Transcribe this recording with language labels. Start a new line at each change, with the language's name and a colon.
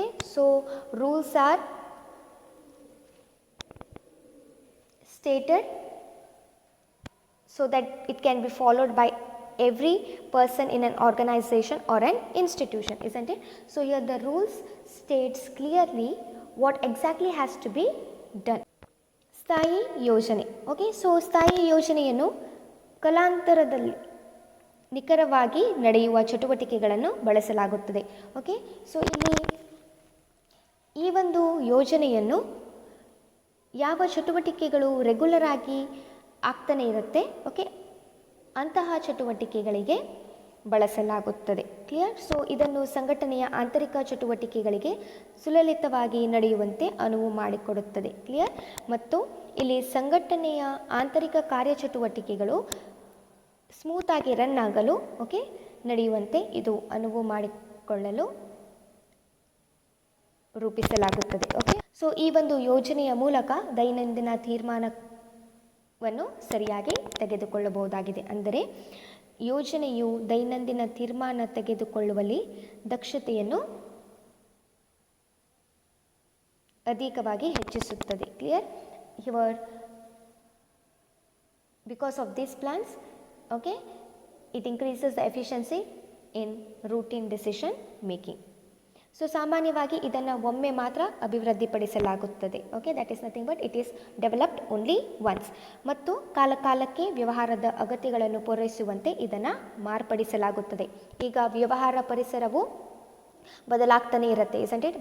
English: So rules are stated so that it can be followed by every person in an organization or an institution, isn't it? So here the rules states clearly what exactly has to be done.
Kannada: ಸ್ಥಾಯಿ ಯೋಜನೆ. Okay, so ಸ್ಥಾಯಿ ಯೋಜನೆಯನ್ನು ಕಾಲಾಂತರದಲ್ಲಿ ನಿಖರವಾಗಿ ನಡೆಯುವ ಚಟುವಟಿಕೆಗಳನ್ನು ಬಳಸಲಾಗುತ್ತದೆ. Okay, so ಇಲ್ಲಿ ಈ ಒಂದು ಯೋಜನೆಯನ್ನು ಯಾವ ಚಟುವಟಿಕೆಗಳು ರೆಗ್ಯುಲರ್ ಆಗಿ ಆಗ್ತಾನೆ ಇರುತ್ತೆ, ಓಕೆ, ಅಂತಹ ಚಟುವಟಿಕೆಗಳಿಗೆ ಬಳಸಲಾಗುತ್ತದೆ. ಕ್ಲಿಯರ್? ಸೊ ಇದನ್ನು ಸಂಘಟನೆಯ ಆಂತರಿಕ ಚಟುವಟಿಕೆಗಳಿಗೆ ಸುಲಲಿತವಾಗಿ ನಡೆಯುವಂತೆ ಅನುವು ಮಾಡಿಕೊಡುತ್ತದೆ. ಕ್ಲಿಯರ್? ಮತ್ತು ಇಲ್ಲಿ ಸಂಘಟನೆಯ ಆಂತರಿಕ ಕಾರ್ಯಚಟುವಟಿಕೆಗಳು ಸ್ಮೂತಾಗಿ ರನ್ ಆಗಲು, ಓಕೆ, ನಡೆಯುವಂತೆ ಇದು ಅನುವು ಮಾಡಿಕೊಳ್ಳಲು ರೂಪಿಸಲಾಗುತ್ತದೆ. ಓಕೆ, ಸೊ ಈ ಒಂದು ಯೋಜನೆಯ ಮೂಲಕ ದೈನಂದಿನ ತೀರ್ಮಾನವನ್ನು ಸರಿಯಾಗಿ ತೆಗೆದುಕೊಳ್ಳಬಹುದಾಗಿದೆ. ಅಂದರೆ ಯೋಜನೆಯು ದೈನಂದಿನ ತೀರ್ಮಾನ ತೆಗೆದುಕೊಳ್ಳುವಲ್ಲಿ ದಕ್ಷತೆಯನ್ನು ಅಧಿಕವಾಗಿ ಹೆಚ್ಚಿಸುತ್ತದೆ. Clear?
English: Here because of these plans, okay, it increases the efficiency in routine decision making.
Kannada: So ಸಾಮಾನ್ಯವಾಗಿ ಇದನ್ನು ಒಮ್ಮೆ ಮಾತ್ರ ಅಭಿವೃದ್ಧಿಪಡಿಸಲಾಗುತ್ತದೆ.
English: Okay, that is nothing but it is developed only once.
Kannada: ಮತ್ತು ಕಾಲಕಾಲಕ್ಕೆ ವ್ಯವಹಾರದ ಅಗತ್ಯಗಳನ್ನು ಪೂರೈಸುವಂತೆ ಇದನ್ನು ಮಾರ್ಪಡಿಸಲಾಗುತ್ತದೆ. ಈಗ ವ್ಯವಹಾರ ಪರಿಸರವು ಬದಲಾಗ್ತಾನೆ ಇರುತ್ತೆ,
English: Isn't it?